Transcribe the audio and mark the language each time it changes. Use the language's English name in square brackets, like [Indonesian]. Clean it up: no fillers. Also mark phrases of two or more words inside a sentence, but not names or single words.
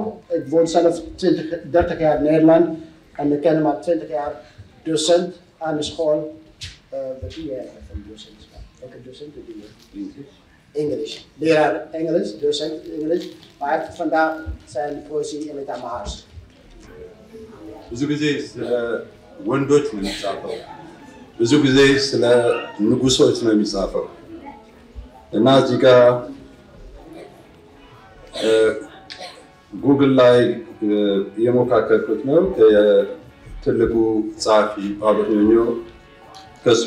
[Dutch] Ik woon zelf 30 jaar in Nederland. En ik ken hem al 20 jaar docent aan de school. Wat doe jij van docentschap? Welke docent doe je? English. Leraar Engels, docent Engels. Maar hij heeft vandaag zijn poëzie in het Amharisch. [Amharic] ብዙ ጊዜ ስለ ወንዶች ነው የሚጻፈው ብዙ ጊዜ ስለ ንጉሶች ነው የሚጻፈው እና እዚህ ጋር ጉግል ላይ የሞካከርኩት ነው ትልቁ ጻፊ ጳውሎስ ኞኞ ከሱም